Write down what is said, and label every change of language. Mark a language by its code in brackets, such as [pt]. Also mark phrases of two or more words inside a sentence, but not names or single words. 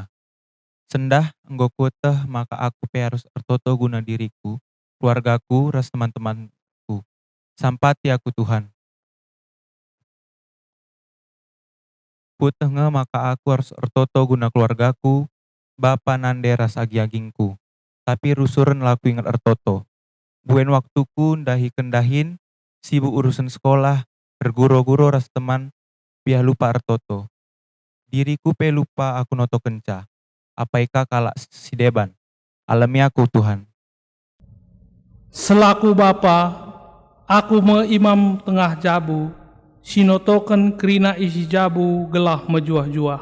[btx] Sendah enggo kuteh maka aku pe harus ertoto guna diriku, keluargaku, ras teman-temanku. Sampati aku Tuhan. Kuteh maka aku harus ertoto guna keluargaku, bapa nande ras agi-agingku. Tapi rusuren laku ingat ertoto. Buen waktuku ndahi kendahin, sibuk urusan sekolah, berguro-guro ras teman, biar lupa ertoto. Diriku pe lupa aku noto kenca. Apaika kalak si deban. Alami aku Tuhan. Selaku Bapa, aku meimam tengah jabu, sinotoken kerina isi jabu gelah mejuah-juah.